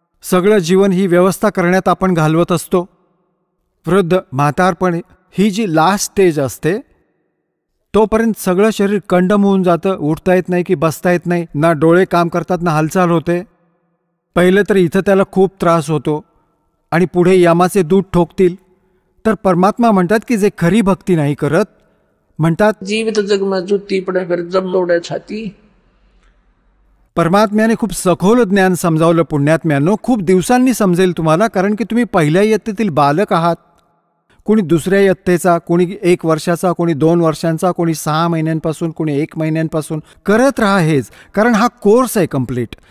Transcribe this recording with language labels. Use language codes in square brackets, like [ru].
[mr] सगळं जीवन ही व्यवस्था करण्यात आपण घालवत असतो. वृद्ध म्हातारपण ही जी लास्ट स्टेज असते, तोपर्यंत सगळं शरीर कंडम होऊन जातं, उठता येत नाही की बसता येत नाही, ना डोळे काम करतात ना हालचाल होते. पहिलं तर इथं त्याला खूप त्रास होतो आणि पुढे यमाचे दूध ठोकतील. तर परमात्मा म्हणतात की जे खरी भक्ती नाही करत, म्हणतात [hi] जीवित जग में जुती पड़े फिर जब दौड़े छाती. [mr] परमात्म्याने खूप सखोल ज्ञान समजावलं पुण्यात्म्यांनो, खूप दिवसांनी समजेल तुम्हाला, कारण की तुम्ही पहिल्या इयत्तेतील बालक आहात. कोणी दुसऱ्या इयत्तेचा, कोणी 1 वर्षाचा, कोणी 2 वर्षांचा, कोणी 6 महिन्यांपासून, कोणी 1 महिन्यांपासून करत राहा हेच, कारण हा कोर्स आहे कम्प्लीट.